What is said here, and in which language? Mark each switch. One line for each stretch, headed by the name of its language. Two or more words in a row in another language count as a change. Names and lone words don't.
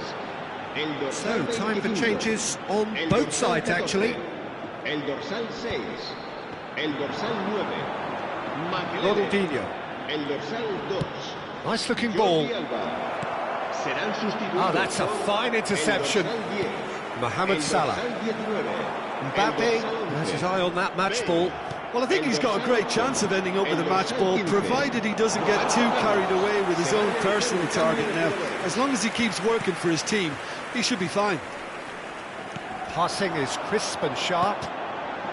Spanish: El dorsal
English: So, time for 25. changes on
Spanish: El
English: both
Spanish: dorsal
English: sides,
Spanish: 14.
English: actually.
Spanish: El dorsal 6. El dorsal 9. Makelele. Ronaldinho. El dorsal 2.
English: Nice looking ball.
Spanish: Jordi Alba. Serán sustituidos.
English: Oh, that's a
Spanish: por
English: fine interception.
Spanish: El dorsal 10. Mohamed El Salah. dorsal 19. Mbappe El dorsal
English: has
Spanish: 11.
English: his eye on that match ball. Well, I think he's got a great chance of ending up with a match ball, provided he doesn't get too carried away with his own personal target now. As long as he keeps working for his team, he should be fine. Passing is crisp and sharp.